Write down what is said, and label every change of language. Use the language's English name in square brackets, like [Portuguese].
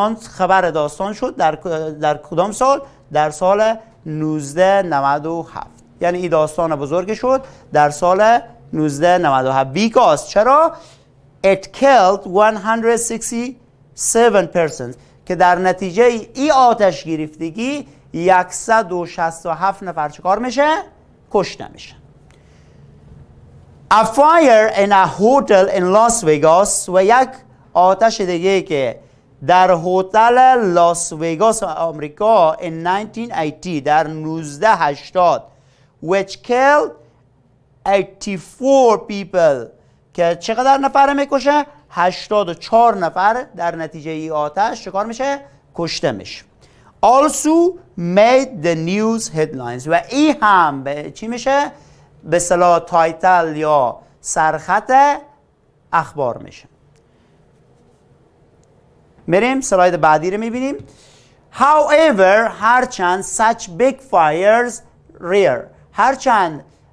[Persian] خبر داستان شد در کدام سال؟ در سال 1997. یعنی این داستان بزرگ شد در سال 1997. [English] Because [Persian] چرا؟ [English] It killed 167 persons. [Persian] که در نتیجه این آتش گرفتگی 167 نفر چکار میشه؟ کشته میشه. [English] A fire in a hotel in Las Vegas [Persian] و یک آتش دیگه که در هتل لاس وگاس آمریکا [English] in 1980 [Persian] در 1980 [English] which killed 84 people [Persian] که چقدر نفر میکشه؟ 84 نفر در نتیجه ای آتش چکار میشه؟ کشته میشه. [English] Also made the news headlines [Persian] و این هم به چی میشه؟ به اصطلاح تایتل یا سرخط اخبار میشه. میریم سلاید بعدی رو میبینیم. [English] However هرچند such big fires rare. هرچند